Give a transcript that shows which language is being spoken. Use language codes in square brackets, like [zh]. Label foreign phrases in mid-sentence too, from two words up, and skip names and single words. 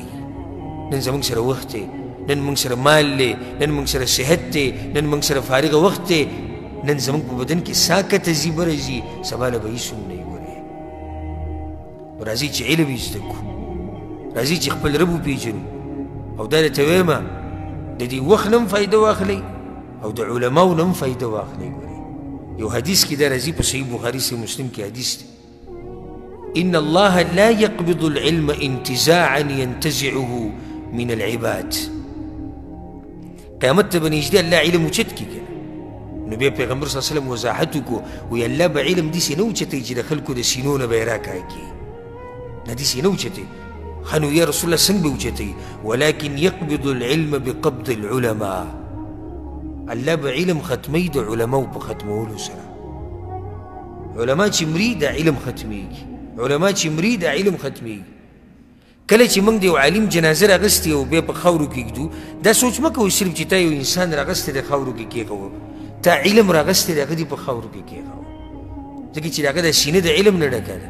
[ps] نن زموږ سره وخت دی، نن موږ سره مال دی، نن موږ سره صحت دی، نن موږ سره فارغه وخت دی، نن زموږ په بدن کې ساه کته ځي بره ځي، سبا له به هېڅ هم نه یې ګورې. راځئ چې علم یې زده کړو، راځئ چې خپل رب وپېژنو. او دا درته ویمه د دې وخت نه هم فایده واخلئ او د علماو نه هم فایده واخلئ. ګورئ یو حدیث کې دا راځي په صحیح بخاري صحیح مسلم کې حدیث دی: [ar] ان الله لا يقبض العلم انتزاعا ينتزعه من العباد. [ps] قیامت ته به نږدې الله علم اوچت کړي که نو بیا پیغمبر [ar] صلی الله علیه وسلم [ps] وضاحت وکړو، وایي الله به علم داسې نه اوچتوي چې د خلکو د سینو نه به یې راکاږي، نه داسې نه اوچتوي. ښه نو [ar] یا رسول الله [ps] څنګه به اوچتوي؟ [ar] ولكن يقبض العلم بقبض العلماء. [ps] الله به علم ختموي د علماو په ختمولو سره. علما چې مري دا علم ختمیږي، علما چې مري دا علم ختمیږي. کله چې موږ د یو عالم جنازه راغستې او بیا په خاورو کې ږدو، دا سوچ مه کوئ صرف چې تا یو انسان راغستی دی خاورو کې کېښوه، تا علم راغستی دی هغه دې په خاورو کې کېښوه، ځکه چې د هغه دا سینه د علم نه ډکه ده.